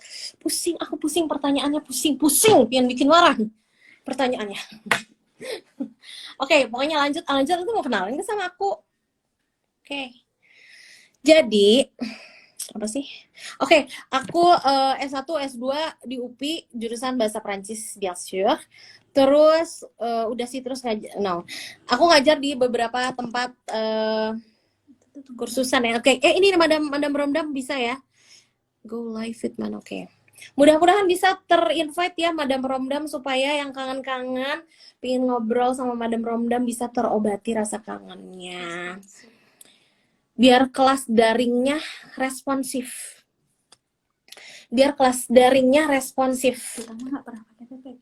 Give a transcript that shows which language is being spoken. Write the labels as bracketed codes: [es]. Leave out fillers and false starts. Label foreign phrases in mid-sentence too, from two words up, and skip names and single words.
[id] Pusing, aku pusing pertanyaannya, pusing, pengen bikin marah pertanyaannya. Oke, pokoknya lanjut itu mau kenalin ke sama aku. Oke. Jadi, apa sih? Oke, aku S1, S2 di UPI, jurusan Bahasa Prancis, [fr] bien sûr. [id] Terus, udah sih, terus no. Aku ngajar di beberapa tempat kursusan ya. Oke, ini Madam Romdam bisa ya? [en] Go live with man, [id] oke. Mudah-mudahan bisa terinvite ya Madam Romdam supaya yang kangen-kangen pengen ngobrol sama Madam Romdam bisa terobati rasa kangennya. Biar kelas daringnya responsif. Kita nggak pernah pakai PPT.